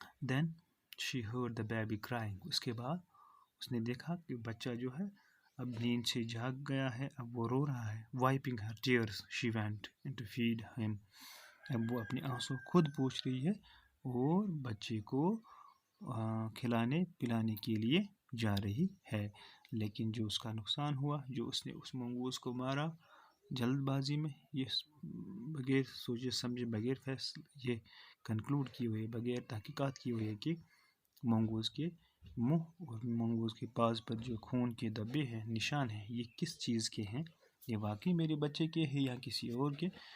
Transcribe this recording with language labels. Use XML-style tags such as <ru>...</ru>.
<en>Then she heard the baby crying.</en> <ur>اس کے بعد اس نے دیکھا کہ بچہ جو ہے اب نیند سے جاگ گیا ہے، اب وہ رو رہا ہے.</ur> <en>Wiping her tears, she went in to feed him.</en> <ur>اب وہ اپنے آنسو خود پوچھ رہی ہے اور بچے کو کھلانے پلانے کے لیے جا رہی ہے، لیکن جو اس کا نقصان ہوا، جو اس نے اس منگوز کو مارا جلد بازی میں، یہ بغیر سوچے سمجھے، بغیر فیصلے، یہ کنکلوڈ کی ہوئی ہے، بغیر تحقیقات کی ہوئی ہے کہ منگوز کے منہ اور منگوز کے پاس پر جو خون کے دھبے ہیں، نشان ہیں، یہ کس چیز کے ہیں، یہ واقعی میرے بچے کے ہیں یا کسی اور کے.</ur>